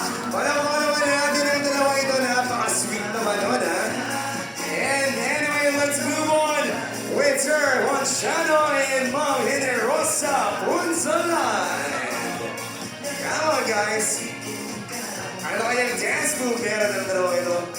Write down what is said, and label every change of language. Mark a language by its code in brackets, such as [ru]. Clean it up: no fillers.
[tl] Palakpakan naman natin ang dalawa ito. Napaka-sweet naman nun, ha? [en] And anyway, let's move on with Sir Juan Shano and Mom Generosa Punsalan. Come on, guys. [tl] Ano kayang dance move meron ng dalawa ito?